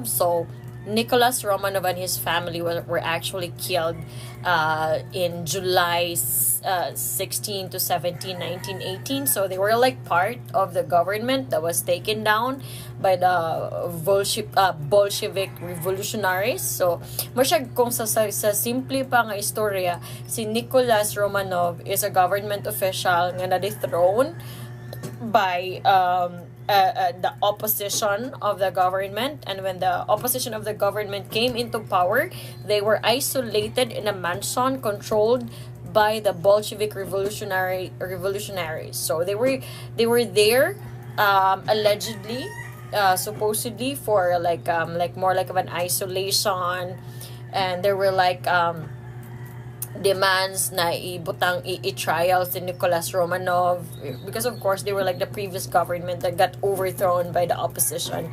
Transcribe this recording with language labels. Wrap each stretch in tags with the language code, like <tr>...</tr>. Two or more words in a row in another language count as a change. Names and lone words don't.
<en>So Nicholas Romanov and his family were actually killed in July 16 to 17, 1918. So they were like part of the government that was taken down by the Bolshevik revolutionaries. So,</en> <hil>masyag kung sa simple pa nga istorya,</hil> <en>si Nicholas Romanov is a government official nga na-dethrone by the opposition of the government. And when the opposition of the government came into power, they were isolated in a mansion controlled by the Bolshevik revolutionaries. So they were there, allegedly, supposedly, for like more like of an isolation, and there were like demands na i-trial si Nicholas Romanov, because of course they were like the previous government that got overthrown by the opposition.</en>